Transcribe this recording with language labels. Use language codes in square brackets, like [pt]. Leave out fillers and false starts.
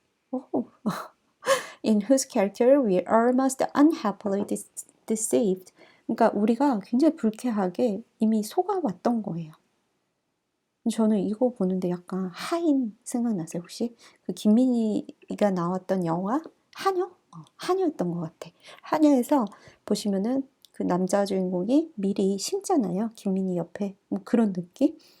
[en] 오. In whose character we are most unhappily deceived. [ko] 그러니까 우리가 굉장히 불쾌하게 이미 속아왔던 거예요. 저는 이거 보는데 약간 하인 생각나세요, 혹시? 그 김민희가 나왔던 영화 하녀? 하녀였던 것 같아. 하녀에서 보시면은 그 남자 주인공이 미리 심잖아요. 김민희 옆에. 뭐 그런 느낌?